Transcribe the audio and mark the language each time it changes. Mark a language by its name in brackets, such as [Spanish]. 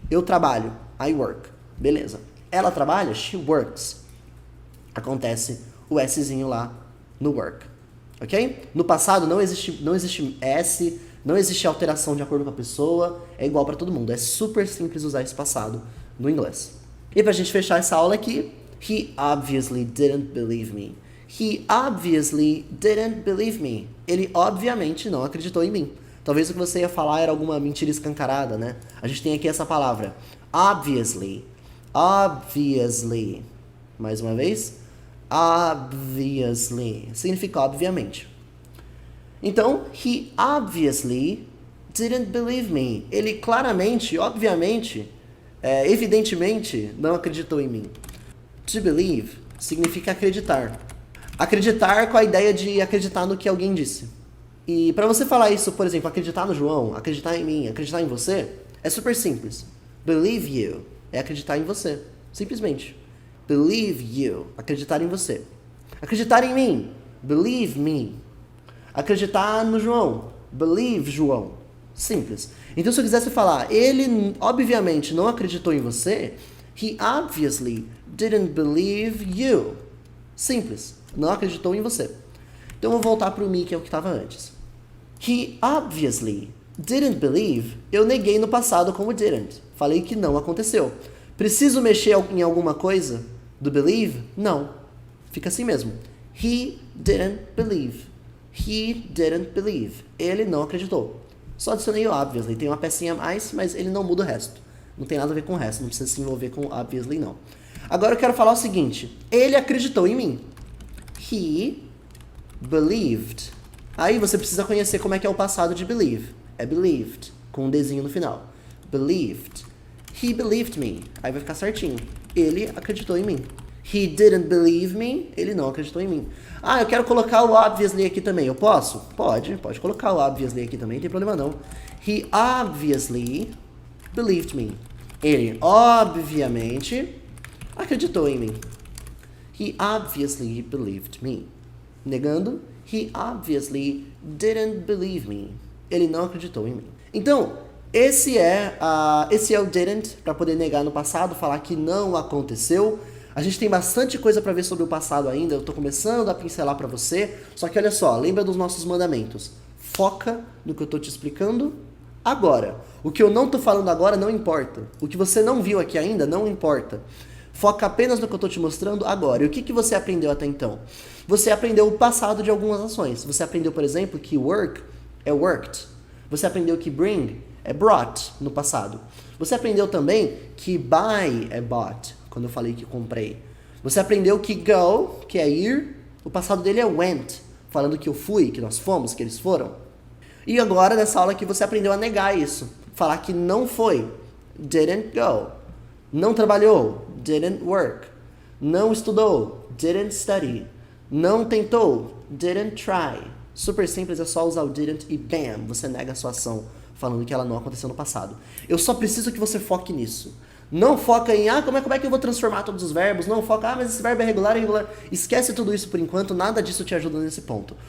[Portuguese] Eu trabalho. [English] I work. [Portuguese] Beleza. Ela trabalha? [English] She works. [Portuguese] Acontece o Szinho lá no work. Ok? No passado não existe S, não existe alteração de acordo com a pessoa. É igual para todo mundo. É super simples usar esse passado no inglês. E pra gente fechar essa aula aqui, [English] he obviously didn't believe me. He obviously didn't believe me. [Portuguese] Ele obviamente não acreditou em mim. Talvez o que você ia falar era alguma mentira escancarada, né? A gente tem aqui essa palavra. [English] Obviously. Obviously. [Portuguese] Mais uma vez. Obviously. Significa obviamente. Então, [English] he obviously didn't believe me. [Portuguese] Ele claramente, obviamente, evidentemente, não acreditou em mim. To believe significa acreditar. Acreditar com a ideia de acreditar no que alguém disse. E para você falar isso, por exemplo, acreditar no João, acreditar em mim, acreditar em você, é super simples. [English] Believe you [Portuguese] é acreditar em você. Simplesmente. [English] Believe you. [Portuguese] Acreditar em você. Acreditar em mim. [English] Believe me. [Portuguese] Acreditar no João. [English] Believe João. [Portuguese] Simples. Então, se eu quisesse falar, ele obviamente não acreditou em você, [English] he obviously didn't believe you. [Portuguese] Simples. Não acreditou em você. Então, eu vou voltar para o me, que é o que estava antes. [English] He obviously didn't believe. [Portuguese] Eu neguei no passado como didn't. Falei que não aconteceu. Preciso mexer em alguma coisa do believe? Não. Fica assim mesmo. [English] He didn't believe. He didn't believe. [Portuguese] Ele não acreditou. Só adicionei o obviously. Tem uma pecinha a mais, mas ele não muda o resto. Não tem nada a ver com o resto. Não precisa se envolver com obviously, não. Agora eu quero falar o seguinte. Ele acreditou em mim. [English] He believed. [Portuguese] Aí você precisa conhecer como é que é o passado de believe. É believed, com um Dzinho no final. [English] Believed. He believed me. [Portuguese] Aí vai ficar certinho. Ele acreditou em mim. [English] He didn't believe me. [Portuguese] Ele não acreditou em mim. Ah, eu quero colocar o obviously aqui também. Eu posso? Pode colocar o obviously aqui também, não tem problema não. [English] He obviously believed me. [Portuguese] Ele obviamente acreditou em mim. [English] He obviously believed me. [Portuguese] Negando, [English] he obviously didn't believe me. [Portuguese] Ele não acreditou em mim. Então, esse é o didn't, para poder negar no passado, falar que não aconteceu. A gente tem bastante coisa para ver sobre o passado ainda, eu tô começando a pincelar para você, só que olha só, lembra dos nossos mandamentos. Foca no que eu tô te explicando agora. O que eu não tô falando agora não importa. O que você não viu aqui ainda não importa. Foca apenas no que eu tô te mostrando agora. E o que você aprendeu até então? Você aprendeu o passado de algumas ações. Você aprendeu, por exemplo, que work é worked. Você aprendeu que bring é brought no passado. Você aprendeu também que buy é bought, quando eu falei que comprei. Você aprendeu que go, que é ir, o passado dele é went, falando que eu fui, que nós fomos, que eles foram. E agora, nessa aula aqui, você aprendeu a negar isso. Falar que não foi, [English] didn't go. [Portuguese] Não trabalhou, [English] didn't work. [Portuguese] Não estudou, [English] didn't study. [Portuguese] Não tentou, [English] didn't try. [Portuguese] Super simples, é só usar o didn't e bam, você nega a sua ação, falando que ela não aconteceu no passado. Eu só preciso que você foque nisso. Não foca em, como é que eu vou transformar todos os verbos? Não foca, mas esse verbo é regular, irregular. Esquece tudo isso por enquanto, nada disso te ajuda nesse ponto.